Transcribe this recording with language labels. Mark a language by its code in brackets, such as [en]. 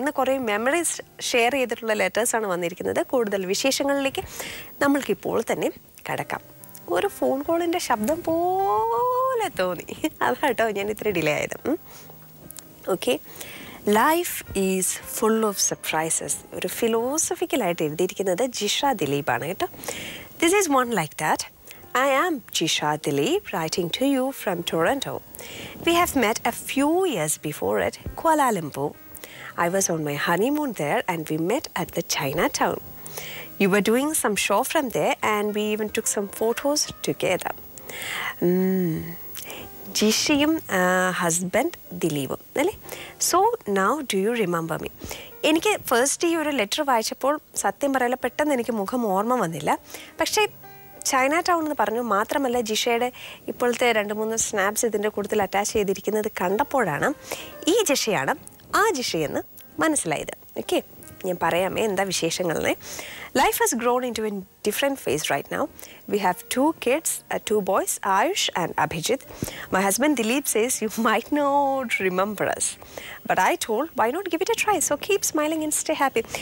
[ml] ഇന്ന് കുറേ memories share ചെയ്തിട്ടുള്ള ലെറ്റേഴ്സാണ് വന്നിരിക്കുന്നത്. കൂടുതൽ വിശേഷങ്ങളിലേക്ക് നമ്മൾക്കിപ്പോൾ തന്നെ കടക്കാം. ഒരു ഫോൺ കോളിൻ്റെ ശബ്ദം പോലെ തോന്നി, അതാട്ടോ ഞാൻ ഇത്ര ഡിലേ ആയത്. [en] Okay, life is full of surprises. [ml] ഒരു ഫിലോസഫിക്കലായിട്ട് എഴുതിയിരിക്കുന്നത് ജിഷ ദിലീപാണ് കേട്ടോ. [en] This is one like that. I am Jisha Dilip, writing to you from Toronto. We have met a few years before at Kuala Lumpur. I was on my honeymoon there and we met at the Chinatown. You were doing some show from there and we even took some photos together. [ml] ജിഷയും husband ദിലീപും അല്ലേ? [en] So now do you remember me? [ml] എനിക്ക് first ഈ ഒരു letter വായിച്ചപ്പോൾ സത്യം പറയാൻ പെട്ടെന്ന് എനിക്ക് മുഖം ഓർമ്മ വന്നില്ല. പക്ഷേ ചൈന ടൗൺ എന്ന് പറഞ്ഞു. മാത്രമല്ല ജിഷയുടെ ഇപ്പോഴത്തെ 2-3 സ്നാപ്സ് ഇതിൻ്റെ കൂട്ടത്തിൽ അറ്റാച്ച് ചെയ്തിരിക്കുന്നത് കണ്ടപ്പോഴാണ് ഈ ജിഷയാണ് ആ ജിഷയെന്ന് മനസ്സിലായത്. ഓക്കെ, ഞാൻ പറയാമേ എന്താ വിശേഷങ്ങളെ. [en] Life has grown into a different phase right now. We have 2 kids, 2 boys, Ayush and Abhijit. My husband Dilip says you might not remember us. But I told, why not give it a try? So keep smiling and stay happy.